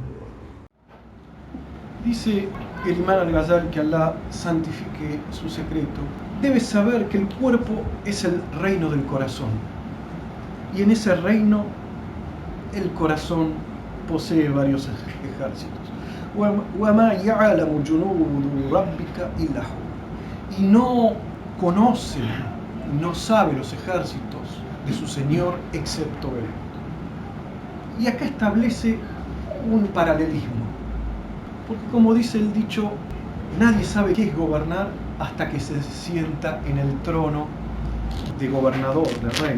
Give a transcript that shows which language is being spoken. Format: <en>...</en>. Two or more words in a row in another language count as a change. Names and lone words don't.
<es>Dice el imán al-Ghazali, que Allah santifique su secreto, debes saber que el cuerpo es el reino del corazón, y en ese reino el corazón posee varios ejércitos.</es> <ar>وَمَا يَعْلَمُ جُنُودُ رَبِّكَ إِلَّا هُوَ.</ar> <es>Y no conoce, no sabe los ejércitos de su Señor excepto Él. Y acá establece un paralelismo, porque como dice el dicho, nadie sabe qué es gobernar hasta que se sienta en el trono de gobernador, de rey.</es>